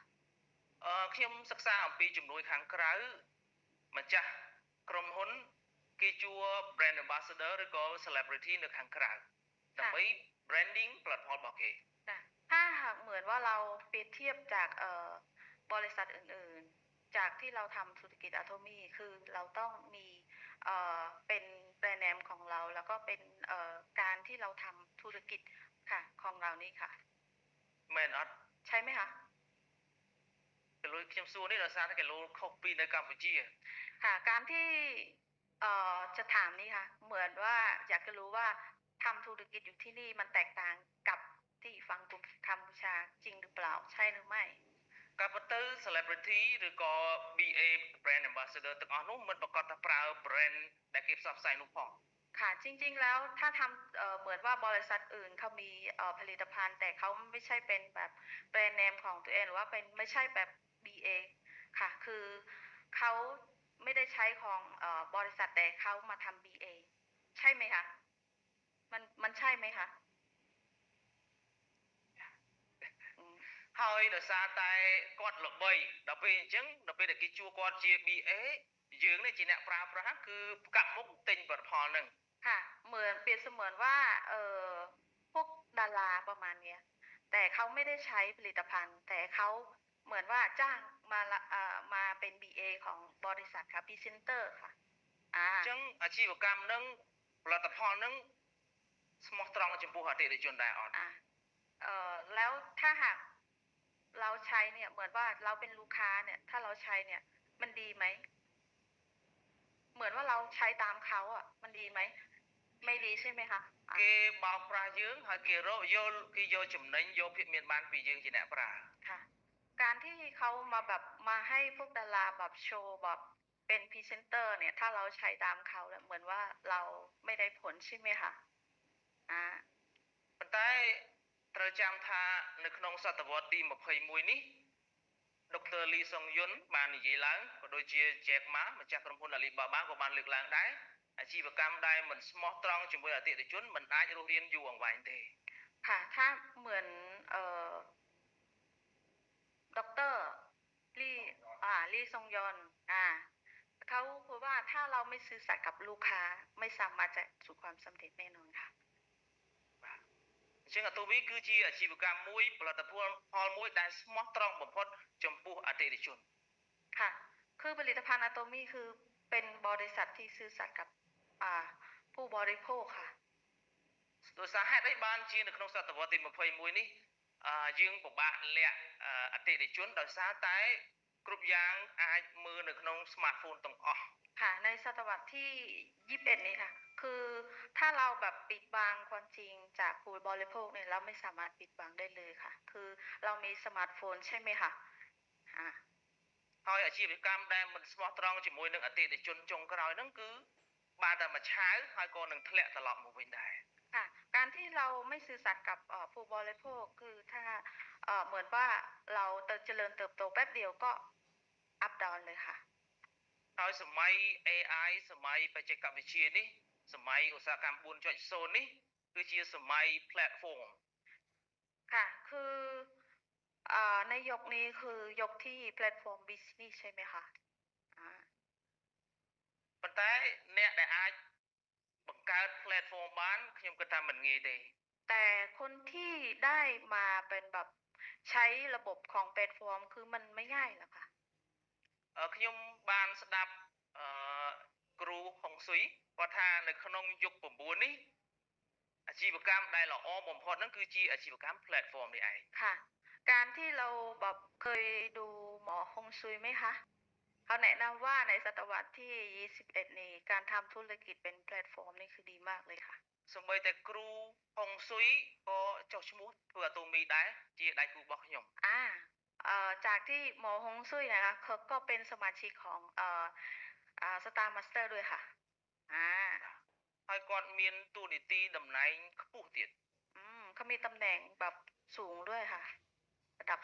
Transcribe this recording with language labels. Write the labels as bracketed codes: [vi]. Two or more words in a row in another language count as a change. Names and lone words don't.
[km] ខ្ញុំសិក្សាអំពីជំនួយខាងក្រៅម្ចាស់ក្រុមហ៊ុនគេជួល [en] brand ambassador [km] ឬក៏ celebrity នៅខាងក្រៅដើម្បី branding ផលិតផលរបស់គេ [th] ถ้าหากเหมือนว่าเราเปรียบเทียบจากบริษัทอื่นๆจากที่เราทำธุรกิจ Atomy คือเราต้องมีเป็นแบรนด์เนมของเราแล้วก็เป็นการที่เราทำธุรกิจค่ะของเรานี่ค่ะ [km] មែនអត់ [th] ใช่ไหมคะ [km] គីឡូខ្ញុំសួរនេះដោយសារតែគីឡូខុសពីនៅកម្ពុជា [th] ค่ะการที่จะถามนี่ค่ะเหมือนว่าอยากจะรู้ว่าทำธุรกิจอยู่ที่นี่มันแตกต่างกับที่ฝั่งกัมพูชาจริงหรือเปล่าใช่หรือไม่ [km] ការពិតទៅ celebrity ឬក៏ [en] BA brand ambassador [km] ទាំងអស់នោះមិនប្រកាសថាប្រើ brand ដែលគេផ្សព្វផ្សាយនោះផង [th] ค่ะจริงๆแล้วถ้าทำเหมือนว่าบริษัทอื่นเขามีผลิตภัณฑ์แต่เขาไม่ใช่เป็นแบบแบรนด์เนมของตัวเองหรือว่าเป็นไม่ใช่แบบ BA ค่ะคือเขาไม่ได้ใช้ของบริษัทแต่เขามาทำ BA ใช่ไหมคะมันใช่ไหมคะ [km] ហើយដោយសារតែគាត់ល្បីដល់ពេលអញ្ចឹងដល់ពេលដែលគេជួគាត់ជា BA យើងនេះជាអ្នកប្រើប្រាស់គឺផ្កាប់មុខទិញផលិតផលហ្នឹង [th] ค่ะเหมือนเปรียบเสมือนว่าพวกดาราประมาณเนี้ยแต่เขาไม่ได้ใช้ผลิตภัณฑ์แต่เขาเหมือนว่าจ้างมาเป็น BA ของบริษัทค่ะพรีเซนเตอร์ค่ะ [km] អញ្ចឹងអាជីវកម្មហ្នឹងផលិតផលហ្នឹងស្មោះត្រង់ចំពោះអតិថិជនដែរអត់ [th] แล้วถ้าหากเราใช้เนี่ยเหมือนว่าเราเป็นลูกค้าเนี่ยถ้าเราใช้เนี่ยมันดีไหมเหมือนว่าเราใช้ตามเขาอ่ะมันดีไหมไม่ดีใช่ไหมคะ [km] គេបោកប្រាស់យើងហើយគេរកយកចំណេញយកភាពមានបានពីយើងជាអ្នកប្រើ [th] ค่ะการที่เขามาแบบมาให้พวกดาราแบบโชว์แบบเป็นพรีเซนเตอร์เนี่ยถ้าเราใช้ตามเขาแล้วเหมือนว่าเราไม่ได้ผลใช่ไหมคะ [km] ប៉ុន្តែត្រូវចាំថានៅក្នុងសតវត្សទី21នេះដុកទ័រលីសុងយុនបាននិយាយឡើងក៏ដូចជា Jack Ma ម្ចាស់ក្រុមហ៊ុន Alibaba ក៏បានលើកឡើងដែរអាជីវកម្មដែលមិនស្មោះត្រង់ជាមួយអតិថិជនមិនអាចរស់រានយូរអង្វែងទេ [th] ค่ะถ้าเหมือนด็อกเตอร์ลี่ลี่ซงยอนเขาพูดว่าถ้าเราไม่ซื่อสัตย์กับลูกค้าไม่สามารถจะสู่ความสำเร็จแน่นอนค่ะ [km] អញ្ចឹងអាតូមីគឺជាអាជីវកម្មមួយផលិតផលមួយដែលស្មោះត្រង់បំផុតចំពោះអតិថិជន [th] ค่ะคือผลิตภัณฑ์อะโตมี่คือเป็นบริษัทที่ซื่อสัตย์กับผู้บริโภคค่ะ [km] ដោយសារហេតុអីបានជានៅក្នុងសតវត្សទី21នេះយើងពិបាកលាក់អតិថិជនដោយសារតែគ្រប់យ៉ាងអាចមើលនៅក្នុង smartphone ទាំងអស់ [th] ค่ะในศตวรรษที่21นี้ค่ะคือถ้าเราแบบปิดบังความจริงจากผู้บริโภคเนี่ยเราไม่สามารถปิดบังได้เลยค่ะคือเรามีสมาร์ทโฟนใช่ไหมคะ [km] ហើយអាជីវកម្មដែលមិនស្មោះត្រង់ជាមួយនឹងអតិថិជនចុងក្រោយហ្នឹងគឺបានតែមួយឆាវហើយក៏នឹងធ្លាក់ត្រឡប់មកវិញដែរ [th] ค่ะการที่เราไม่ซื่อสัตย์กับผู้บริโภคคือถ้าเหมือนว่าเราเจริญเติบโตแป๊บเดียวก็อัพดาวเลยค่ะ [km] ហើយសម័យ AI សម័យបច្ចេកវិទ្យានេះសម័យឧស្សាហកម្ម 4.0 នេះគឺជាសម័យ platform [th] ค่ะคือในยุคนี้คือยุคที่แพลตฟอร์มบิสเนสใช่ไหมคะ [km] ប៉ុន្តែអ្នកដែលអាចបង្កើត platform បានខ្ញុំគិតថាមិនងាយទេ [th] แต่คนที่ได้มาเป็นแบบใช้ระบบของแพลตฟอร์มคือมันไม่ง่ายหรอกค่ะ [km] ខ្ញុំបានស្ដាប់គ្រូហុងស៊ុយគាត់ថានៅក្នុងយុគ9នេះអាជីវកម្មដែលល្អបំផុតហ្នឹងគឺជាអាជីវកម្ម platform នេះឯង [th] ค่ะการที่เราแบบเคยดูหมอฮงซุยไหมคะเขาแนะนำว่าในศตวรรษที่21นี้การทำธุรกิจเป็นแพลตฟอร์มนี่คือดีมากเลยค่ะ [km] សូម្បីតែគ្រូហុงស៊ុយក៏ចុះឈ្มោះធ្វើអាតូមីដែរជាដៃគូរបស់ខ្ញុំ [th] จากที่หมอฮงซุยนะคะเขาก็เป็นสมาชิกของสตาร์มาสเตอร์ด้วยค่ะ [km] ហើយគាត់មានតួនាទីតំណែងខ្ពស់ទៀត [th] เขามีตำแหน่งแบบสูงด้วยค่ะระดับ